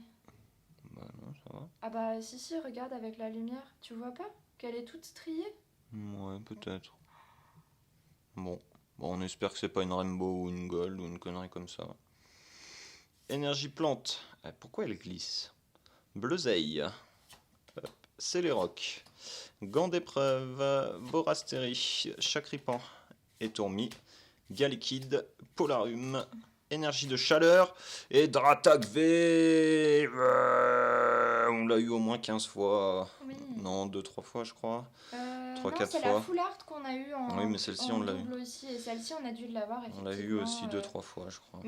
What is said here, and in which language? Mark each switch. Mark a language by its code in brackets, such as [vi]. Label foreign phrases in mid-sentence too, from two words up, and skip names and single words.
[fr] Bah non, ça va. Ah bah si, regarde avec la lumière. Tu vois pas qu'elle est toute striée? Ouais, peut-être. Bon, on espère que c'est pas une Rainbow ou une Gold ou une connerie comme ça. Énergie plante. Ah, pourquoi elle glisse? Bleuseille. Céléroc. Gant d'épreuve. Borastérie. Chacripan. Étourmi. Galekid. Polarum. Énergie de chaleur. Et Dratag V. On l'a eu au moins 15 fois. Oui. Non, 2-3 fois, je crois. 3-4 non, c'est fois. la full art qu'on a eu en Oui, mais celle-ci, on l'a eu. double aussi. Et celle-ci, on a dû l'avoir, On effectivement. l'a eu aussi 2-3 fois, je crois.